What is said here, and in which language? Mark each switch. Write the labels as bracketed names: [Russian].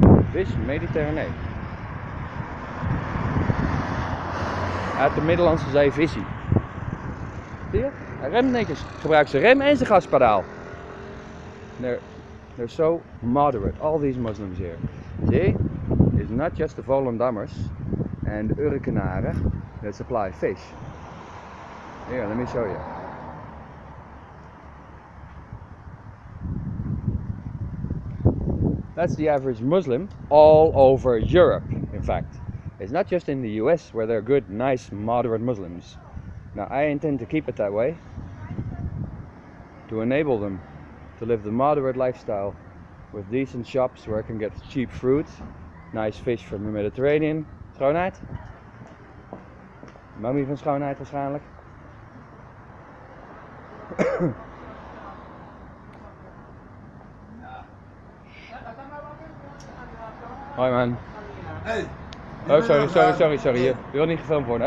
[Dutch] Vis Mediterranee. Uit de Middellandse Zee visie. Zie je? Hij remt netjes. Gebruikt zijn rem en zijn gaspedaal. [English] They're so moderate, all these Muslims here. See? It's not just the Volendammers and the Urkenaren that supply fish. Here, let me show you. That's the average Muslim all over Europe, in fact. It's not just in the US where they're good, nice, moderate Muslims. Now, I intend to keep it that way, to enable them to live the moderate lifestyle with decent shops where I can get cheap fruit, nice fish from the Mediterranean. [Dutch] Schoonheid? Mummy van schoonheid waarschijnlijk. Hoi man. [English] Hey. Oh, sorry. [Dutch] Je wil niet gefilmd worden.